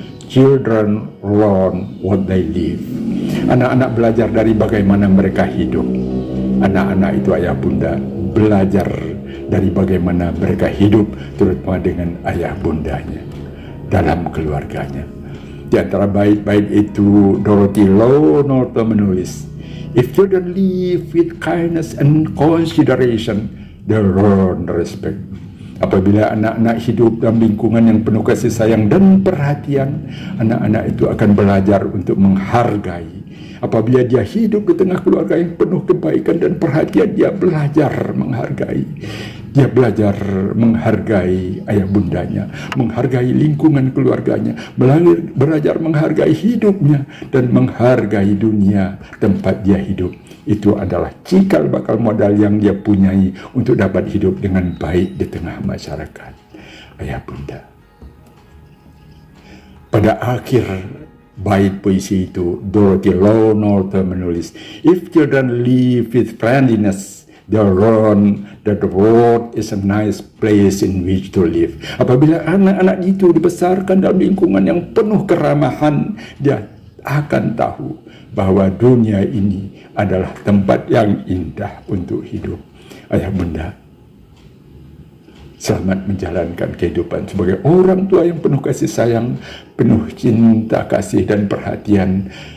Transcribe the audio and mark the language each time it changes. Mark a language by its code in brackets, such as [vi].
[en] Children learn what they live. Anak-anak belajar dari bagaimana mereka hidup. Anak-anak itu, ayah bunda, belajar dari bagaimana mereka hidup, terutama dengan ayah bundanya dalam keluarganya. [id] Di antara bait-bait itu, Dorothy Lownholt menulis, [en] "If children live with kindness and consideration, they learn respect. [id] Apabila anak-anak hidup dalam lingkungan yang penuh kasih sayang dan perhatian, anak-anak itu akan belajar untuk menghargai. Apabila dia hidup di tengah keluarga yang penuh kebaikan dan perhatian, dia belajar menghargai. Dia belajar menghargai ayah bundanya, menghargai lingkungan keluarganya, belajar menghargai hidupnya, dan menghargai dunia tempat dia hidup. Itu adalah cikal bakal modal yang dia punyai untuk dapat hidup dengan baik di tengah masyarakat. Ayah bunda. Pada akhir bait puisi itu, Dorothy Law Norton menulis, [en] "If children live with friendliness, they'll learn that the world is a nice place in which to live." [id] Apabila anak-anak itu dibesarkan dalam lingkungan yang penuh keramahan, dia akan tahu bahwa dunia ini adalah tempat yang indah untuk hidup. Ayah bunda, selamat menjalankan kehidupan sebagai orang tua yang penuh kasih sayang, penuh cinta kasih dan perhatian.